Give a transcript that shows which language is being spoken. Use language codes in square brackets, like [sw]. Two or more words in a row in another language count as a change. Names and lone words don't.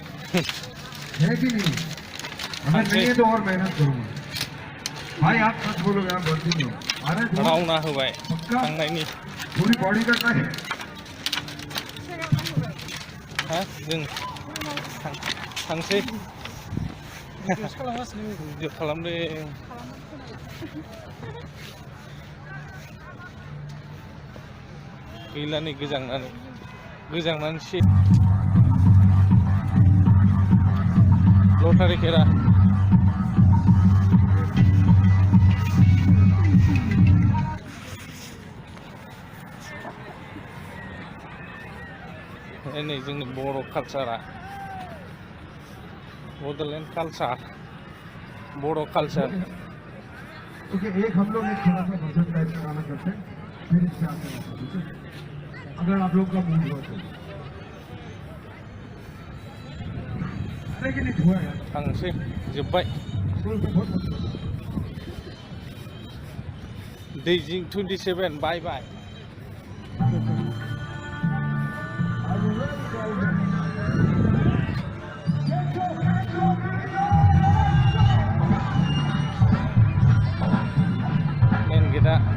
[hi] है कि नहीं? अगर नहीं है तो और मेहनत करूंगा भाई। आप सच बोलोगे, आप गलती नहीं हो। अरे [brx] रावना होबाय [hi] पक्का [brx] थांनायनि [hi] पूरी बॉडी का ट्राई। [brx] हा जों थांसै भिडिअ खालामदों गैला नै गोजांनानै लटारि खेरा नै जोंनि बर' कालचारा बड'लेण्ड कालचार बर' कालचार [hi] ओके, एक हम लोग एक थोड़ा सा भजन टाइप का गाना करते हैं, फिर इससे आते हैं, ठीक है? अगर आप लोग का मूड हो तो। अरे कि नहीं हुआ यार, [brx] थांसै जोब्बाय [hi] स्कूल में बहुत मजा आता है। [brx] दैजिं 27 [en] bye bye [brx] मेन गेटआ